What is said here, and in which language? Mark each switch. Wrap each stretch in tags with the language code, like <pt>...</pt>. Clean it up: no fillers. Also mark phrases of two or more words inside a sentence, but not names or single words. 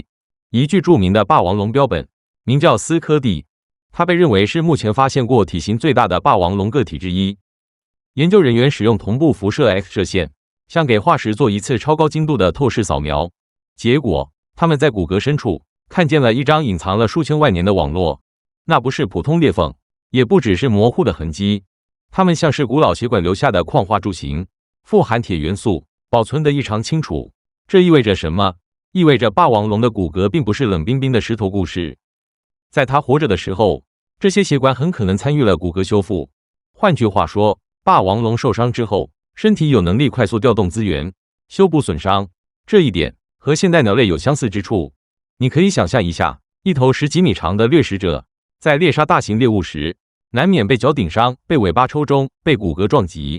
<zh>一具著名的霸王龍標本，名叫斯科蒂，它被認為是目前發現過體型最大的霸王龍個體之一。研究人員使用同步輻射 X 射線，向給化石做一次超高精度的透視掃描，結果他們在骨骼深處看見了一張隱藏了數千萬年的網絡。那不是普通裂縫，也不只是模糊的痕跡，它們像是古老血管留下的礦化柱形。富含鐵元素，保存得異常清楚。這意味着什麼？意味着霸王龍的骨骼並不是冷冰冰的石頭故事。在它活着的時候，這些血管很可能參與了骨骼修復。換句話說，霸王龍受傷之後，身體有能力快速調動資源，修補損傷。這一點和現代鳥類有相似之處。你可以想象一下，一頭10幾米長的掠食者，在獵殺大型獵物時，難免被腳頂傷、被尾巴抽中、被骨骼撞擊。</zh>